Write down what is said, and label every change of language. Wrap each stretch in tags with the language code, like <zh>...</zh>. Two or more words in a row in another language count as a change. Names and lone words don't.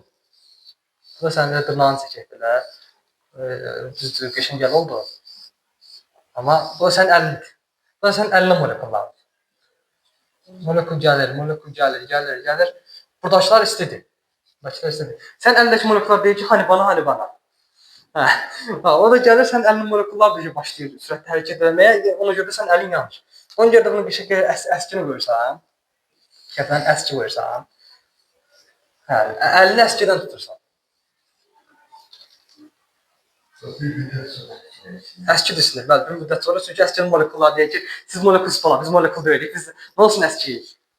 <az>Bu da sənin dırnağını çəkək belə. Düzdür, qəşəng gəl oldu. Amma bu da sənin əlindir. Bu da sənin əlinə molekullar. Molekul gəlir, molekul gəlir, gəlir, gəlir. Buradakılar istidir. Buradakılar istidir. Sən əlindəki molekullar deyir ki,</az> <tr>hani bana, hani bana.</tr> <az>Hə. O da gəlir, sən əlinin molekullar deyir, başlayır sürətli hərəkət etməyə. Ona görə də sən əlin yanır. Ona görə də bunu bir şəkildə əskini qoyursan. Kəpdən əski qoyursan. Hə, əlini əskidən tutursan. Əski düşünür, bəli, bir müddət sonra, çünki əskinin molekulları deyir ki, siz molekulsuz falan, biz molekul deyilik, biz nə olsun əskiyik?</az>